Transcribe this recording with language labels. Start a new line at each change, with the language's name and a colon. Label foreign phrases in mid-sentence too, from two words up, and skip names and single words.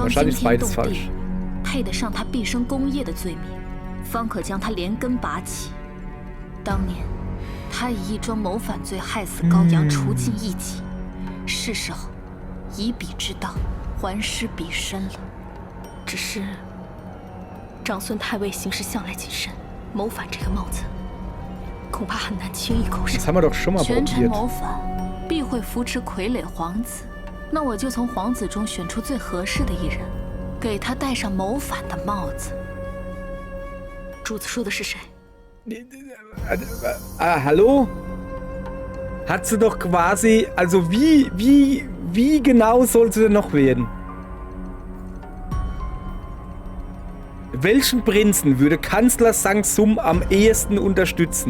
German: Wahrscheinlich ist beides falsch. Das haben wir doch schon mal probiert.
Chinese: 那我就从皇子中选出最合适的一人，给他戴上谋反的帽子。主子说的是谁？
German: Hallo? Hat sie doch quasi, also wie genau soll sie denn noch werden? Welchen Prinzen würde Kanzler Sang Sum am ehesten unterstützen?